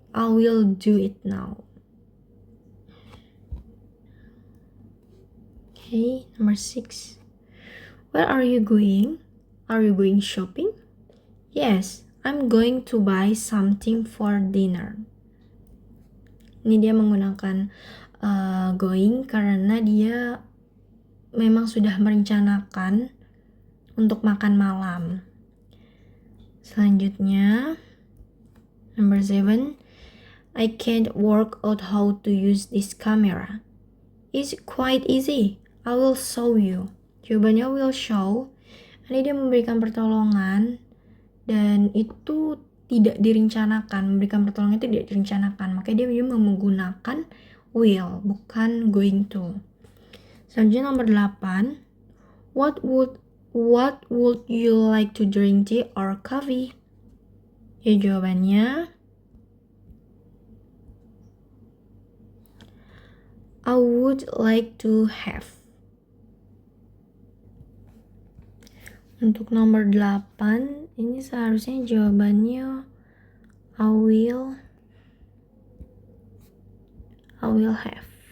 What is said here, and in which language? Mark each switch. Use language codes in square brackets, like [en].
[en] I will do it now. Okay, number 6. Where are you going? Are you going shopping? Yes, I'm going to buy something for dinner. [id] Ini dia menggunakan going karena dia memang sudah merencanakan untuk makan malam. Selanjutnya, [en] number 7. I can't work out how to use this camera. It's quite easy. I will show you. [id] Jawabannya will show. Ini dia memberikan pertolongan dan itu tidak direncanakan. Memberikan pertolongan itu tidak direncanakan. Makanya dia menggunakan will, bukan going to. Selanjutnya nomor 8. [en] What would you like to drink, tea or coffee? [id] Ya, jawabannya [en] I would like to have. [id] Untuk nomor 8, ini seharusnya jawabannya [en] I will have.